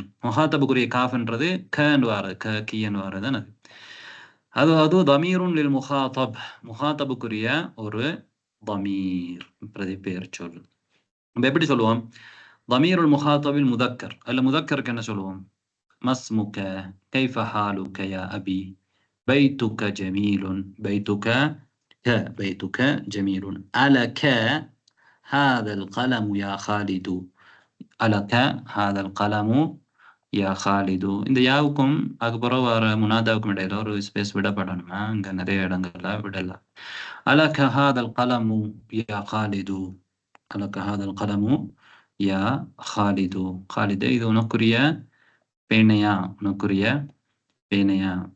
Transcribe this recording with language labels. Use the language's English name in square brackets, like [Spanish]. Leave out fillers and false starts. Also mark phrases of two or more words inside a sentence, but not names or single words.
[Tamil] முஹாத்தபுக்குரிய காஃப்ன்றது கன்னு வாரது க கீன்னு வாரது. [Arabic] அது ضمير للمخاطب. [Tamil] முஹாத்தபுக்குரிய ஒரு தமீர் பிரதி பெயர் சொல். எப்படி சொல்லுவோம்? [Arabic] ضمير المخاطب المذكر. [Tamil] அல்ல முதக்கருக்கு என்ன சொல்லுவோம்? [Arabic] مسمك كيف حالك يا أبي بيتك جميل بيتك جميل ألك هذا القلم يا خالد ألك هذا القلم يا خالد. [Tamil] இந்த யாவுக்கும் அதுக்கப்புறம் வர முனாதாவுக்கும் இடையில ஒரு ஸ்பேஸ் விடப்படணுமா? இங்க நிறைய இடங்கள்ல விடல. [Arabic] ألك هذا القلم يا خالد. ألك هذا القلم يا خالد. [Tamil] ஹாலிது இது உனக்குரிய பேனையா, உனக்குரிய பேனையா.